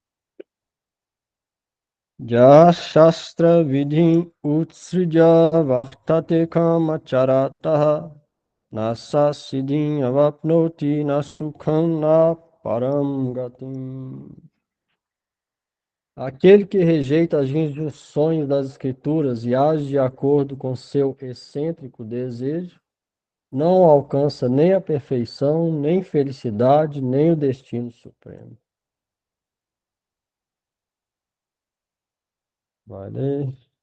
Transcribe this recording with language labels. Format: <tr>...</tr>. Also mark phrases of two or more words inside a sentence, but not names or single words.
<sa>Ja Shastra Vidhi Utsrija Vartate Kamacharataha Nasa Siddhim Avapnoti Nasukham Na Param Gatim.</sa> <pt>Aquele que rejeita as injunções das Escrituras e age de acordo com seu excêntrico desejo, não alcança nem a perfeição, nem felicidade, nem o destino supremo. Vai ler.</pt>